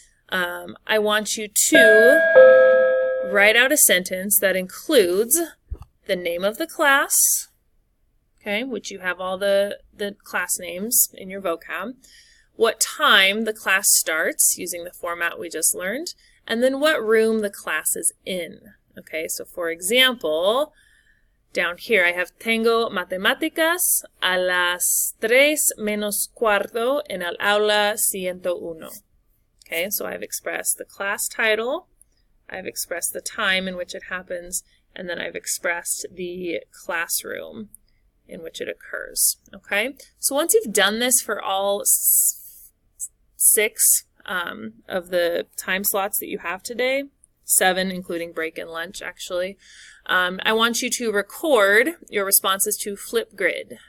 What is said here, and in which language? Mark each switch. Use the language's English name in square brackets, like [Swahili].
[English] I want you to write out a sentence that includes the name of the class, okay, which you have all the class names in your vocab, what time the class starts using the format we just learned, and then what room the class is in. Okay, so for example, down here I have [Spanish] tengo matemáticas a las 3 menos cuarto en el aula 101. [English] Okay, so I've expressed the class title, I've expressed the time in which it happens, and then I've expressed the classroom in which it occurs. Okay, so once you've done this for all 6 of the time slots that you have today, 7 including break and lunch actually, I want you to record your responses to Flipgrid.